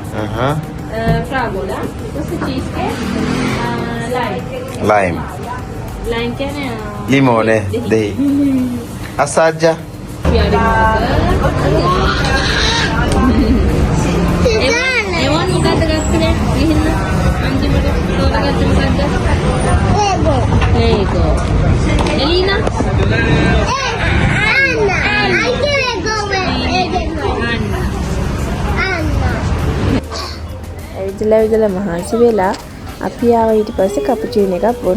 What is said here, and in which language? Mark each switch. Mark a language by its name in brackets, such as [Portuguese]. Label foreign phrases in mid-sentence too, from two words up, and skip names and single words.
[Italian] Aha. Fragola. Questo cheesecake? Lime. Lime. Lime che ne ha? Limone. Dei. Assaggia. [Sinhala] Ewan මොකද්ද ගත්තේ? ගිහින් අන්තිමට තෝරගත්ත මොකද්ද? Lego. Elina? ඇවිදලා මහන්සි වෙලා අපි ආව ඊට පස්සේ කැපුචිනෝ එකක් බොන්න.